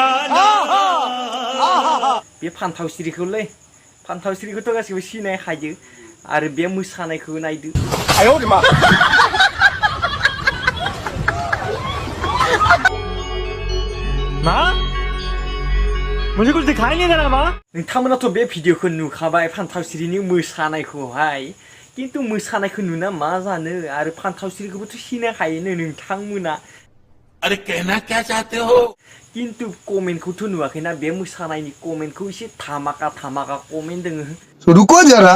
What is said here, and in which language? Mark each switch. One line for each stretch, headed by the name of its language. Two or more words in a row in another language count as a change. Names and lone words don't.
Bodo: बे फानथावस्रिखौलै फानथावस्रिखौथ' गासैबो सिनायखायो आरो बे मोसानायखौ नायदो
Hindi: मा मुझे कुछ दिखाई नहीं दे रहा माँ
Bodo: नोंथांमोनाथ' बे भिडियोखौ नुखाबाय फानथावस्रिनि मोसानायखौहाय किन्तु मोसानायखौ नुना मा जानो आरो फानथावस्रिखौबोथ' सिनायखायोनो नोंथांमोना
Hindi: अरे कहना क्या चाहते हो
Bodo: किन्तु कमेन्टखौथ' नुवाखैना बे मोसानायनि कमेन्टखौ एसे धामाका कमेन्ट दोङो
Hindi: रुको जरा